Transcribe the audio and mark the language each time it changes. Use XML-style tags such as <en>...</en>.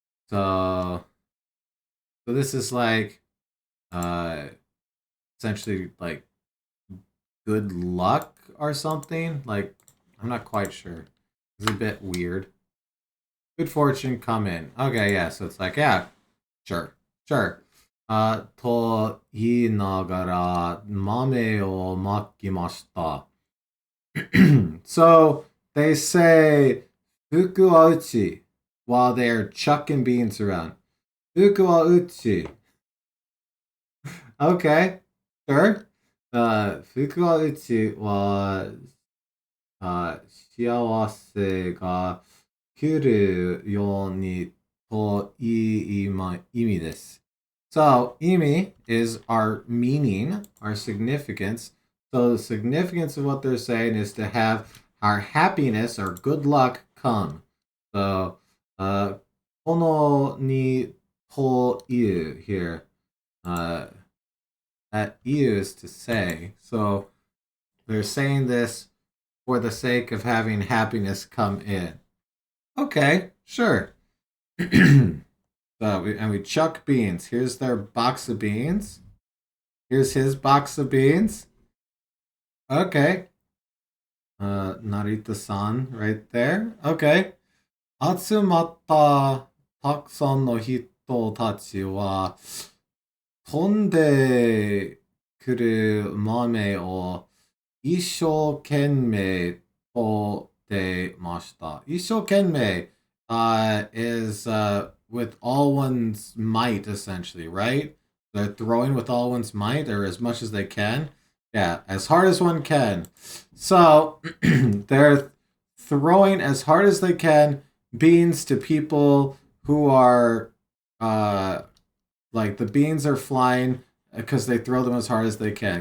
<en>So this is like, essentially like good luck or something. Like, I'm not quite sure. It's a bit weird. Good fortune come in. Okay, yeah, so it's like, yeah, sure.</en> <ja>と言いながら豆をまきました。</ja> <en>So they say</en> <ja>福は内</ja> <en>while they're chucking beans around.</en> <ja>福は内.</ja> <en>Okay, sure.</en> <ja>福は内は幸せが来るようにという意味です。</ja> <en>So, imi is our meaning, our significance. So, the significance of what they're saying is to have our happiness, our good luck come. So,</en> <ja>kono ni to iu</ja> <en>here. That iu is to say. So they're saying this for the sake of having happiness come in. Okay, sure. We chuck beans. Here's their box of beans. Here's his box of beans. Okay. Narita-san right there. Okay.</en> <ja>集まったたくさんの人たちは飛んでくる豆を一生懸命取ってました。一生懸命</ja> <en>is with all one's might, essentially, right? They're throwing with all one's might, or as much as they can. Yeah, as hard as one can. So they're throwing as hard as they can beans to people who are like the beans are flying because they throw them as hard as they can.</en>